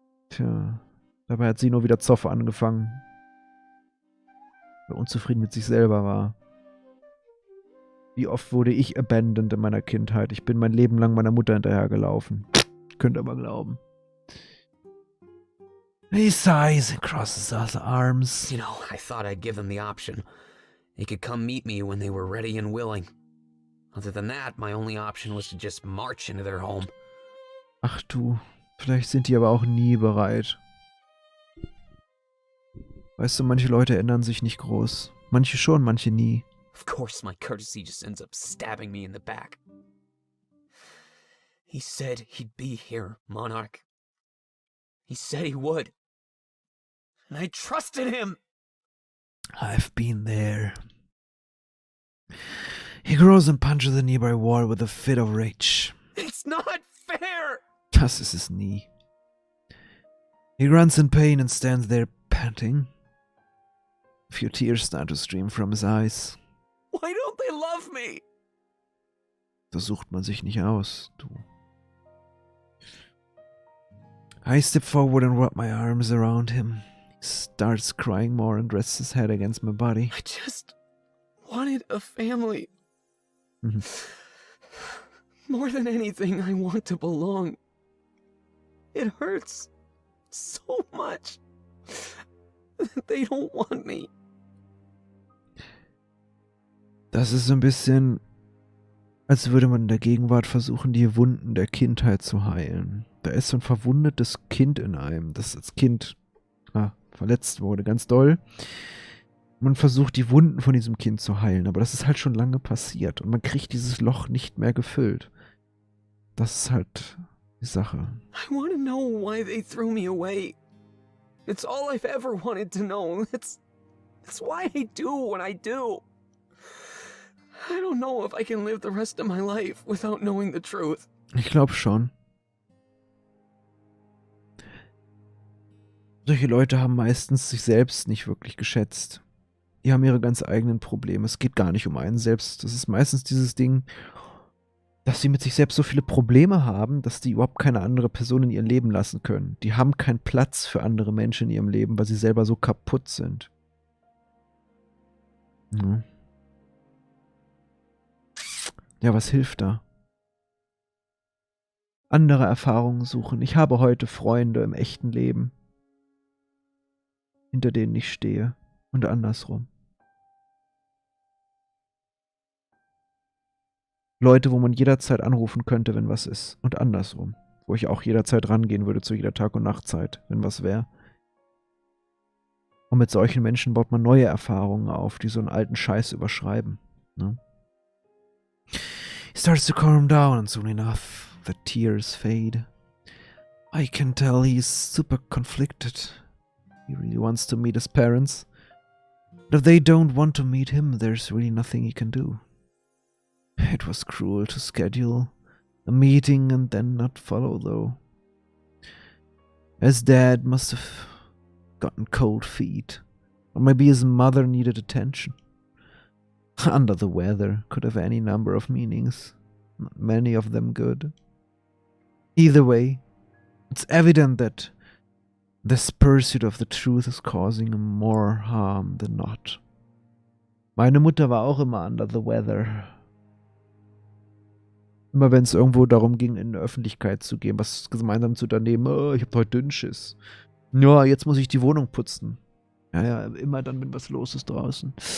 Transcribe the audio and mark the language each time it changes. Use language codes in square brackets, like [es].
[de] Tja, dabei hat sie nur wieder Zoff angefangen. Weil er unzufrieden mit sich selber war. Wie oft wurde ich abandoned in meiner Kindheit? Ich bin mein Leben lang meiner Mutter hinterhergelaufen. Könnt ihr mal glauben. [en] He sighs and crosses his arms. You know, I thought I'd give them the option. They could come meet me when they were ready and willing. Other than that, my only option was to just march into their home. [de] Ach du, vielleicht sind die aber auch nie bereit. Weißt du, manche Leute ändern sich nicht groß. Manche schon, manche nie. [en] Of course, my courtesy just ends up stabbing me in the back. He said he'd be here, Monarch. He said he would. And I trusted him! I've been there. He grows and punches the nearby wall with a fit of rage. It's not fair! [de] Das ist es nie. [en] He grunts in pain and stands there panting. A few tears start to stream from his eyes. Why don't they love me? [de] So sucht man sich nicht aus, du. [en] I step forward and wrap my arms around him. He starts crying more and rests his head against my body. I just wanted a family. Mhm. More than anything, I want to belong. It hurts so much. They don't want me. [de] Das ist so ein bisschen, als würde man in der Gegenwart versuchen, die Wunden der Kindheit zu heilen. Da ist so ein verwundetes Kind in einem, das als Kind verletzt wurde, ganz doll. Man versucht, die Wunden von diesem Kind zu heilen, aber das ist halt schon lange passiert und man kriegt dieses Loch nicht mehr gefüllt. Das ist halt die Sache. [en] I want to know why they threw me away. It's all I've ever wanted to know. That's why I do what I do. I don't know if I can live the rest of my life without knowing the truth. [de] Ich glaube schon. Solche Leute haben meistens sich selbst nicht wirklich geschätzt. Die haben ihre ganz eigenen Probleme. Es geht gar nicht um einen selbst. Das ist meistens dieses Ding, dass sie mit sich selbst so viele Probleme haben, dass die überhaupt keine andere Person in ihr Leben lassen können. Die haben keinen Platz für andere Menschen in ihrem Leben, weil sie selber so kaputt sind. Ja. Ja, was hilft da? Andere Erfahrungen suchen. Ich habe heute Freunde im echten Leben, hinter denen ich stehe. Und andersrum. Leute, wo man jederzeit anrufen könnte, wenn was ist. Und andersrum. Wo ich auch jederzeit rangehen würde zu jeder Tag- und Nachtzeit, wenn was wäre. Und mit solchen Menschen baut man neue Erfahrungen auf, die so einen alten Scheiß überschreiben. Ne? [en] He starts to calm down and soon enough the tears fade. I can tell he's super conflicted. He really wants to meet his parents. But if they don't want to meet him, there's really nothing he can do. It was cruel to schedule a meeting and then not follow, though. His dad must have gotten cold feet. Or maybe his mother needed attention. Under the weather could have any number of meanings, not many of them good. Either way, it's evident that this pursuit of the truth is causing him more harm than not. [de] Meine Mutter war auch immer [en] under the weather. [de] Immer wenn es irgendwo darum ging, in die Öffentlichkeit zu gehen, was gemeinsam zu unternehmen, oh, ich hab heute Dünnschiss. Ja, jetzt muss ich die Wohnung putzen. Ja, immer dann, wenn was los ist draußen.